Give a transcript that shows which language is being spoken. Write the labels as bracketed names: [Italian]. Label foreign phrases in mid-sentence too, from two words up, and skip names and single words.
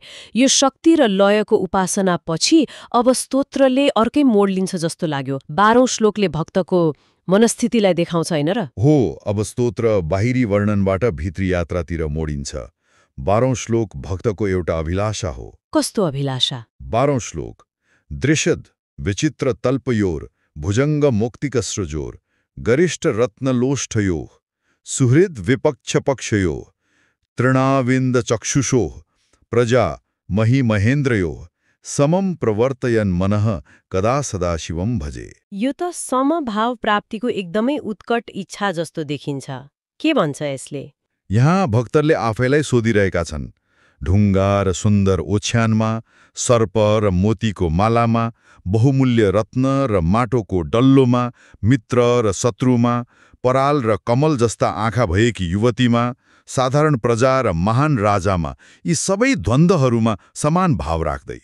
[Nepali] यो शक्ति र लयको उपासनापछि अब स्तोत्रले अर्कै मोड लिन्छ जस्तो लाग्यो। 12औं श्लोकले भक्तको मनस्थितिलाई देखाउँछ हैन र? हो, अब स्तोत्र बाहिरी वर्णनबाट भित्री यात्रातिर मोडिन्छ। 12औं श्लोक भक्तको एउटा अभिलाषा हो। कस्तो अभिलाषा? [Sanskrit] 12औं श्लोक, दृश्यद विचित्र तल्पयोर भुजङ्ग मोक्तिकसृजोर गरिष्ठ रत्नलोष्ठयोः सुहृद विपक्ष पक्षयोः तृणाविन्द चक्षुषोः प्रजा मही महेन्द्रयोः समम प्रवर्तयन् मनः कदा सदा शिवम भजे। [Nepali] यो त समभाव प्राप्तिको एकदमै उत्कट इच्छा जस्तो देखिन्छ। के भन्छ यसले? यहाँ भक्तरले आफैलाई सोधिरहेका छन्। ढुङ्गा र सुन्दर ओछ्यानमा, सर्प र मोतीको मालामा, बहुमूल्य रत्न र माटोको डल्लोमा, मित्र र शत्रुमा, पराल र कमल जस्ता आँखा भएकी युवतीमा, साधारण प्रजा र महान राजामा, यी सबै द्वन्द्वहरूमा समान भाव राख्दै।